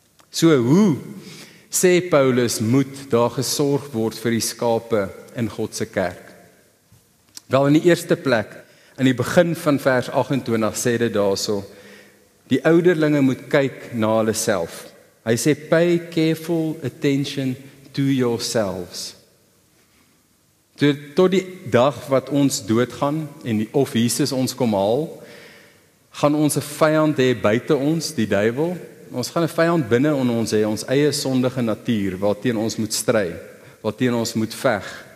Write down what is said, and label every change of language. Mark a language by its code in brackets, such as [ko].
[af] So hoe, sê Paulus, moet daar gesorg word vir die skape in God se kerk? Wel, in die eerste plek, in die begin van vers 28 sê dit daarso, die ouderlinge moet kyk na hulle self. [en] Hy sê, pay careful attention to yourselves. [af] Tot die dag wat ons doodgaan, of Jesus ons kom haal, gaan ons 'n vyand hê buite ons, die duiwel. Ons gaan 'n vyand binne in ons hê, ons eie sondige natuur, waarteen ons moet stry, waarteen ons moet veg.